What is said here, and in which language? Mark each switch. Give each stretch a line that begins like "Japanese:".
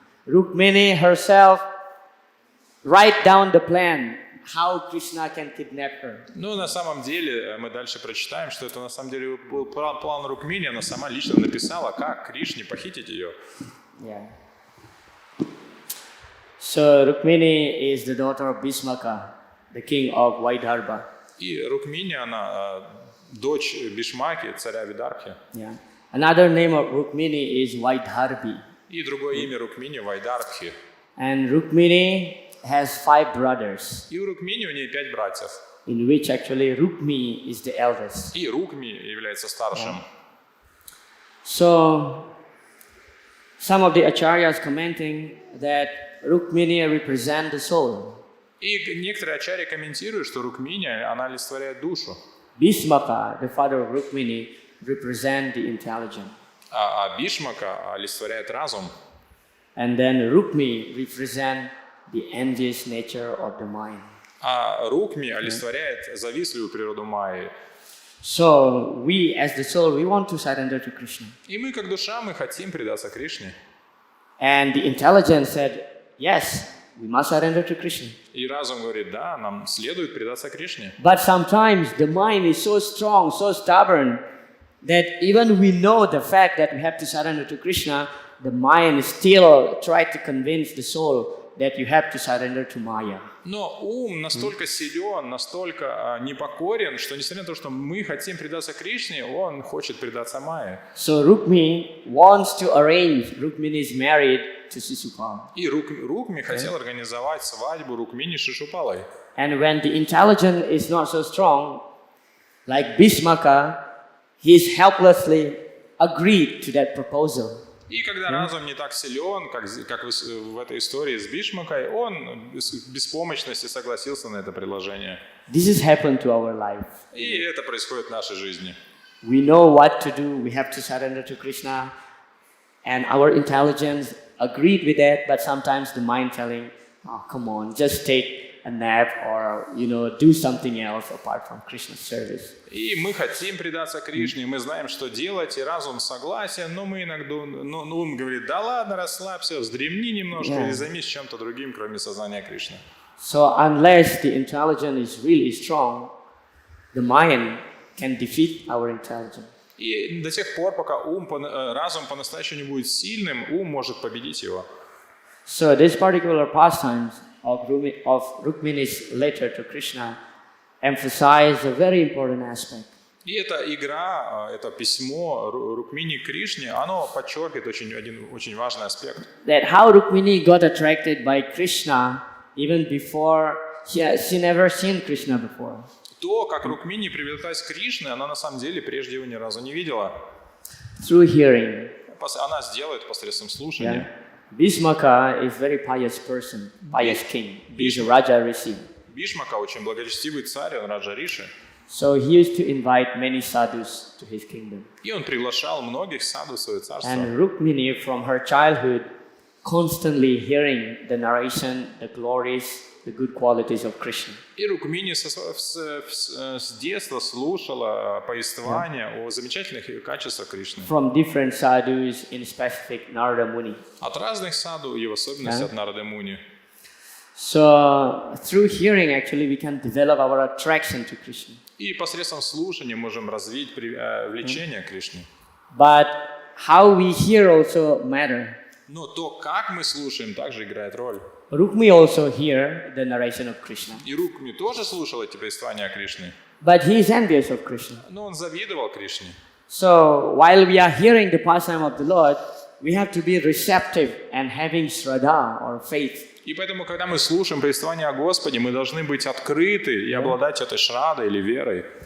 English: Rukmini herself write down the plan how Krishna can kidnap her.
Russian: Ну, на самом деле, мы дальше прочитаем, что это на самом деле был план Рукмини, она сама лично написала, как Кришне похитить ее.
English: Yeah. So Rukmini is the daughter of Bhismaka, the king of Vaidharva.
Russian: И Рукмини, она дочь Бишмаки, царя Видархи.
English: Yeah. Another name of Rukmini is Vaidharvi.
Russian: И другое имя Рукмини — Вайдарбхи.
English: And Rukmini has 5 brothers,
Russian: И у Рукмини у нее 5 братьев.
English: in which actually Rukmi is the eldest.
Russian: И Рукми является старшим.
English: So some of the acharyas commenting that Rukmini represent the soul.
Russian: И некоторые ачарьи комментируют, что Рукмини, она олицетворяет душу.
English: Bhismaka, the father of Rukmini, represent the intelligence.
Russian: А Бишмака олицетворяет разум.
English: And then Rukmi represent the envious nature of the mind.
Russian: А Рукми олицетворяет завистливую природу Майи.
English: So we, as the soul, we want to surrender to Krishna.
Russian: И мы, как душа, мы хотим предаться Кришне.
English: And the intelligence said, yes, we must surrender to Krishna.
Russian: И разум говорит, да, нам следует предаться Кришне.
English: But sometimes the mind is so strong, so stubborn, that even we know the fact that we have to surrender to Krishna, the mind still tries to convince the soul that you have to surrender to Maya.
Russian: Но ум настолько силен, настолько непокорен, что несмотря на то, что мы хотим предаться Кришне, он хочет предаться Майе.
English: So Rukmi wants to arrange Rukmini's marriage to Sisupal.
Russian: И Рукми хотел организовать свадьбу Рукмини с Шишупалой.
English: And when the intelligence is not so strong, like Bhismaka, he is helplessly agreed to that proposal.
Russian: И когда разум не так силен, как в этой истории с Бишмакой, он без беспомощности согласился на это предложение.
English: This has happened to our life.
Russian: И это происходит в нашей жизни.
English: We know what to do. We have to surrender to Krishna. And our intelligence agreed with that, but sometimes the mind telling, oh, come on, just take a nap or, do something else apart from Krishna's service.
Russian: И мы хотим предаться Кришне, мы знаем, что делать, и разум согласен, но мы иногда, ум говорит, да ладно, расслабься, вздремни немножко или займись чем-то другим, кроме сознания Кришны.
English: So unless the intelligence is really strong, the mind can defeat our intelligence.
Russian: И до тех пор, пока разум по-настоящему не будет сильным, ум может победить его.
English: So this particular pastimes of Rukmini's letter to Krishna emphasize a very important aspect.
Russian: И эта игра, это письмо Рукмини к Кришне, оно подчеркивает один очень важный аспект.
English: That how Rukmini got attracted by Krishna even before she never seen Krishna before.
Russian: То, как Рукмини привлеклась к Кришне, она на самом деле прежде его ни разу не видела.
English: Through hearing.
Russian: Она сделает посредством слушания.
English: Bhishmaka is very pious person, pious king. He's a Raja Rishi.
Russian: Бишмака очень благочестивый царь, он Раджа Риши.
English: So he used to invite many sadhus to his kingdom.
Russian: И он приглашал многих саду в свое царство.
English: And Rukmini, from her childhood, constantly hearing the narration, the glories, the good qualities of Krishna.
Russian: И Рукмини с детства слушала повествования о замечательных качествах Кришны.
English: From different sadhus, in specific Narada Muni.
Russian: От разных саду и в особенности от Нарады Муни.
English: So through hearing, actually, we can develop our attraction to Krishna.
Russian: И посредством слушания можем развить влечение к Кришне.
English: But how we hear also matter.
Russian: Но то, как мы слушаем, также играет роль.
English: Rukmi also hear the narration of Krishna.
Russian: И Рукми тоже слушал эти повествования о Кришне.
English: But he is envious of Krishna.
Russian: Но он завидовал Кришне.
English: So while we are hearing the pastime of the Lord, we have to be receptive and having shraddha or faith.
Russian: И поэтому, когда мы слушаем повествование о Господе, мы должны быть открыты и обладать этой шрадой или верой.